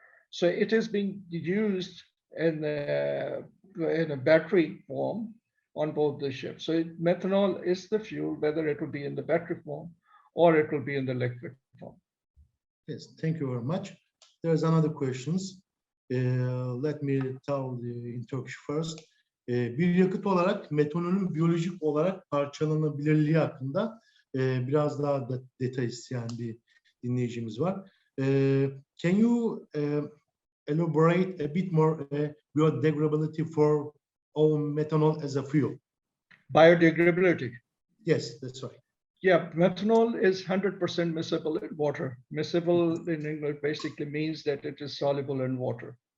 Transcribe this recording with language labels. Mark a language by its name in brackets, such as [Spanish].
[English] So it is being used in a battery form on both the ships. So methanol is the fuel, whether it will be in the battery form or it will be in the liquid form. Yes, thank you very much. There's another questions. Let me tell in Turkish first. [Turkish] Bir yakıt olarak metanolün biyolojik olarak parçalanabilirliği hakkında biraz daha detay isteyen bir dinleyicimiz var. [English] Can you elaborate a bit more biodegradability for methanol as a fuel? Biodegradability. Yes, that's right. Yeah, methanol is 100% miscible in water. Miscible in English basically means that it is soluble in water.